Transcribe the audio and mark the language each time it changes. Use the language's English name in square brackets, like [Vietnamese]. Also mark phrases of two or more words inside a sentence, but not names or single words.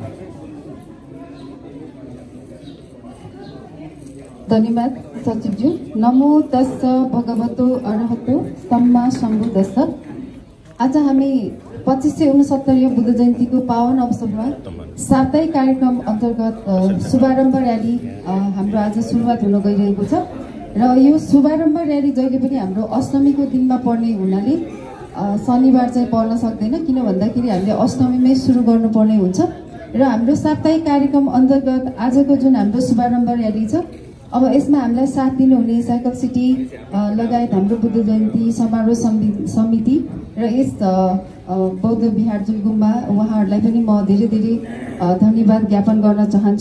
[Nepali] धन्यवाद सचिवज्यू। [Pali] नमो तस्स भगवतो अरहतो सम्मा सम्बुद्धस्स। [Nepali] आज हामी 2569 बुद्ध जयन्तीको पावन अवसरमा साप्ताहिक कार्यक्रम अन्तर्गत शुभारम्भ र्याली हाम्रो आज सुरुवात हुन गइरहेको छ र यो शुभारम्भ र्याली जहिले पनि हाम्रो अष्टमीको दिनमा पर्ने हुनाले शनिबार चाहिँ पर्न सक्दैन, किन भन्दाखेरि हामीले अष्टमीमै सुरु गर्नुपर्ने हुन्छ र हाम्रो साप्ताहिक कार्यक्रम अन्तर्गत आजको जुन हाम्रो शुभारम्भ र्याली छ, अब यसमा हामीलाई साथ दिनुहुने साइकल सिटी लगायत हाम्रो बुद्ध जयन्ती समारोह समिति र यस बौद्ध विहार जुन गुम्बा उहाँहरूलाई पनि म धेरै धेरै धन्यवाद ज्ञापन गर्न चाहन्छु।